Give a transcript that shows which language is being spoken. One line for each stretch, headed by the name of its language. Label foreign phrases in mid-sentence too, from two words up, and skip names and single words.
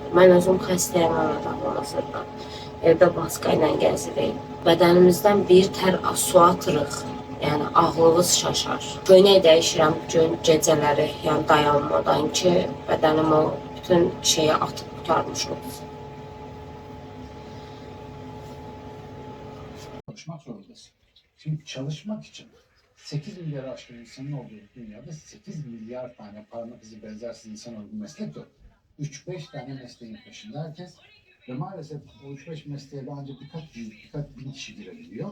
Azerbaijani: Mən özüm xəstəyəm hal-hazırda. Evdə maska ilə gəzirik. Bədənimizdən bir tər su atırıq. Yəni ağlınız şaşar. Köynək dəyişirəm gün gecələri, yəni dayanmadan ki, bədənim o bütün şeyi atıb qurtarmış olsun.
Turkish: Çalışmak zorundasın. Şimdi çalışmak için 8 milyar aşkın insanın olduğu dünyada 8 milyar tane parmak izi benzersiz insan olduğu meslek yok. 3-5 tane mesleğin peşinde herkes ve maalesef o 3-5 mesleğe de ancak birkaç bin kişi girebiliyor.